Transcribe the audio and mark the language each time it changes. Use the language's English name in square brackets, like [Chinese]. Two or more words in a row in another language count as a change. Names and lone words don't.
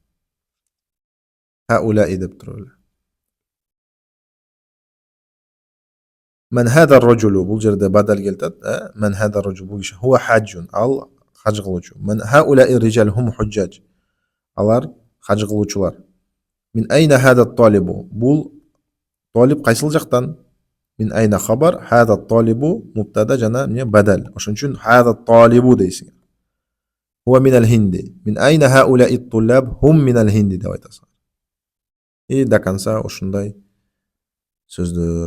[Kyrgyz] Хауляи деп туруп эле. Мен [Arabic] هذا الرجل, [Kyrgyz] бул жерде бадал келтат. Мен [Arabic] هذا الرجل, [Kyrgyz] бул киши [Arabic] هو حاج, [Kyrgyz] ал хаж кылуучу. [Arabic] Мен هؤلاء الرجال هم حجاج. [Kyrgyz] Алар хаж кылуучулар. [Arabic] من أين هذا الطالب, [Kyrgyz] бул талиб кайсыл жактан? [Arabic] من أين خبر هذا الطالب مبتدأ [Kyrgyz] жана эмне [Arabic] бадал. [Kyrgyz] Ошон үчүн [Arabic] هذا الطالب [Kyrgyz] дейсиң. [Arabic] هو من الهند. من أين هؤلاء الطلاب هم من الهند [Kyrgyz] деп айтасың. [Russian] И до конца [Kyrgyz] ушундай сөздөр.